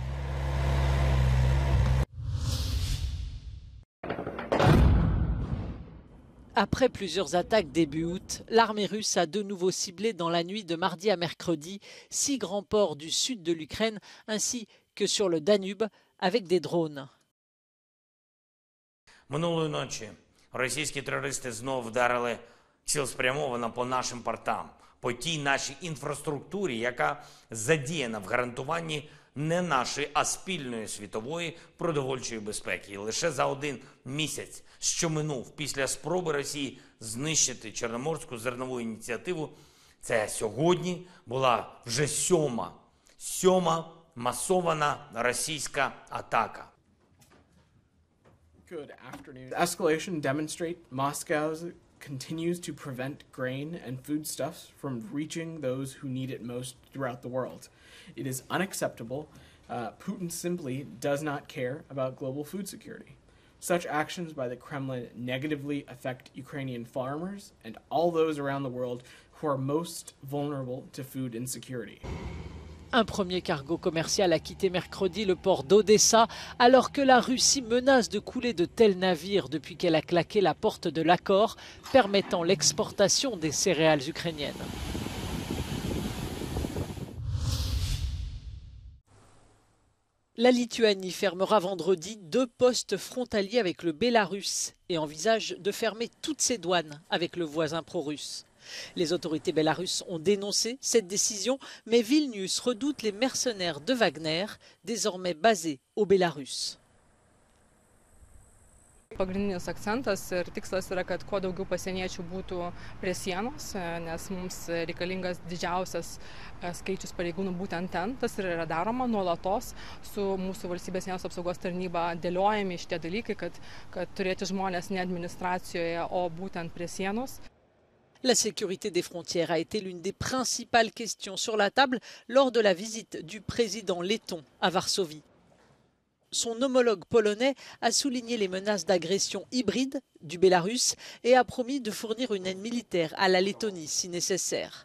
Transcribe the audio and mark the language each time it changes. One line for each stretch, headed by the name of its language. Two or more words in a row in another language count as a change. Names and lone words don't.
French: Après plusieurs attaques début août, l'armée russe a de nouveau ciblé dans la nuit de mardi à mercredi 6 grands ports du sud de l'Ukraine ainsi que sur le Danube avec des drones.
Ukrainian: Минулої ночі російські терористи знов вдарили цілеспрямовано по нашим портам, по тій нашій інфраструктурі, яка задіяна в гарантуванні не нашої, а спільної світової продовольчої безпеки. І лише за один місяць, що минув після спроби Росії знищити Чорноморську зернову ініціативу, це сьогодні була вже сьома масована російська атака.
English: Good afternoon. The escalation demonstrate Moscow's continues to prevent grain and foodstuffs from reaching those who need it most throughout the world. It is unacceptable. Putin simply does not care about global food security. Such actions by the Kremlin negatively affect Ukrainian farmers and all those around the world who are most vulnerable to food insecurity.
French: Un premier cargo commercial a quitté mercredi le port d'Odessa alors que la Russie menace de couler de tels navires depuis qu'elle a claqué la porte de l'accord permettant l'exportation des céréales ukrainiennes. La Lituanie fermera vendredi 2 postes frontaliers avec le Bélarus et envisage de fermer toutes ses douanes avec le voisin pro-russe. Les autorités bélarusses ont dénoncé cette décision, mais Vilnius redoute les mercenaires de Wagner, désormais basés au Bélarus.
Lithuanian: Pagrindinis akcentas ir tikslas yra, kad kuo daugiau pasieniečių būtų prie sienos, nes mums reikalingas didžiausias skaičius pareigūnų būtent ten. Tas ir yra daroma nuolatos su mūsų valstybės sienos apsaugos tarnyba dėliojami šitie dalykai, kad turėti žmonės ne administracijoje, o būtent prie sienos.
French: La sécurité des frontières a été l'une des principales questions sur la table lors de la visite du président letton à Varsovie. Son homologue polonais a souligné les menaces d'agression hybride du Bélarus et a promis de fournir une aide militaire à la Lettonie si nécessaire.